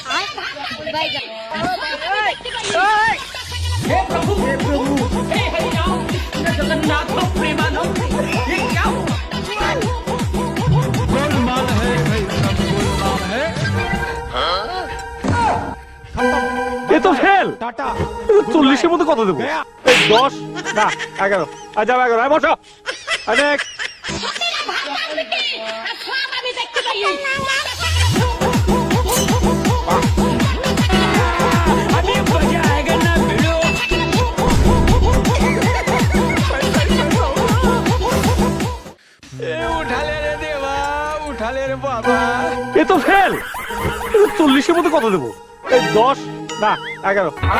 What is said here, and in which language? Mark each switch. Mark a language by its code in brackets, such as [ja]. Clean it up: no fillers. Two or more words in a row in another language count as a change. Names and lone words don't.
[hi] हे प्रभु हे हरि राम जगन्नाथ प्रेमानंद ये क्या हुआ? गोलमाल है भाई, सब गोलमाल है। [bn] এ তো ফেল। [hi] टाटा [bn] 40-এর মধ্যে কত দেবো? 10 না 11 আচ্ছা 11 বসো অনেক [hi] अभी मजा आएगा ना भिड़ो। उठा ले रे देवा, उठा ले रे बाबा। [bn] এ তো ফেল। 40-এর মধ্যে কত দেবো? 10 না 11